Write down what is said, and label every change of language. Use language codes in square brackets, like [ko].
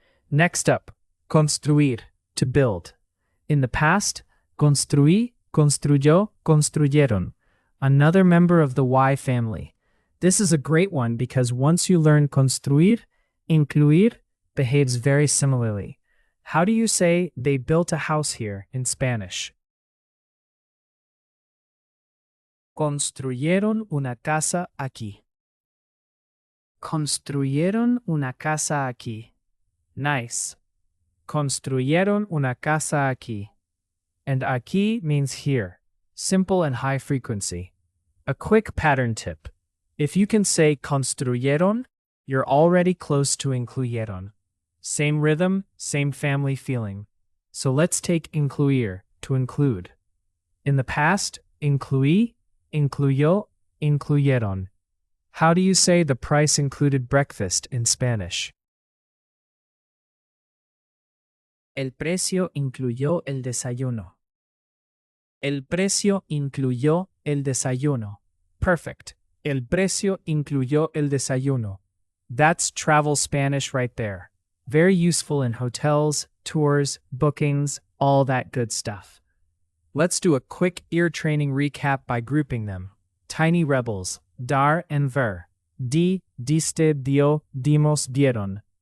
[en] Next up, construir, to build. In the past, [es] construí, construyó, construyeron. [en] Another member of the Y family. This is a great one because once you learn construir, incluir behaves very similarly. How do you say they built a house here in Spanish? [es] Construyeron una casa aquí. Construyeron una casa aquí. Nice. Construyeron una casa aquí. [en] And aquí means here. Simple and high frequency. A quick pattern tip. If you can say construyeron, you're already close to incluyeron. Same rhythm, same family feeling. So let's take incluir, to include. In the past, [es] incluí, incluyó, incluyeron. [en] How do you say the price included breakfast in Spanish? [es] El precio incluyó el desayuno. El precio incluyó el desayuno. Perfect. El precio incluyó el desayuno. [en] That's travel Spanish right there. Very useful in hotels, tours, bookings, all that good stuff. Let's do a quick ear training recap by grouping them. Tiny rebels, dar and ver. [es] Di, diste, dio, dimos, dieron.